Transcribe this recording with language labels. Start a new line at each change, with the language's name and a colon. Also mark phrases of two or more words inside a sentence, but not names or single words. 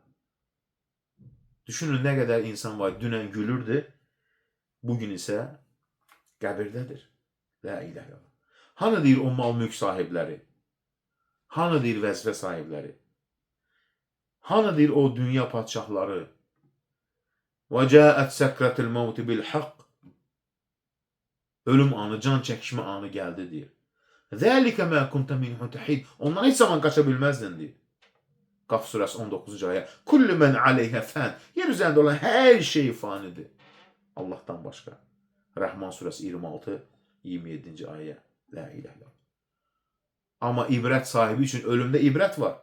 Azerbaijani: Düşünün nə qədər insan var, dünən gülürdü, bugün isə qəbirdədir.
Arabic: لا إله إلا الله.
Azerbaijani: Hanı deyir o mal mülk sahibləri? Hanı deyir vəzifə sahibləri? Hanı deyir o dünya padşahları?
Arabic: وَجَاءَتْ سَكْرَةُ الْمَوْتِ بِالْحَقِّ.
Azerbaijani: Ölüm anı, can çəkişmə anı gəldi deyir.
Arabic: ذَلِكَ مَا كُنْتَ مِنْهُ تَحِيدٍ.
Azerbaijani: Ondan heç zaman qaça bilməzdin deyir. Qaf surəsi 19-cu ayə.
Arabic: كل من عليها فان.
Azerbaijani: Yer üzərində olan hər şey fanidir. Allahdan başqa. Rəhman surəsi 26-27-ci ayə.
Arabic: لا إله إلا الله.
Azerbaijani: Amma ibrət sahibi üçün ölümdə ibrət var.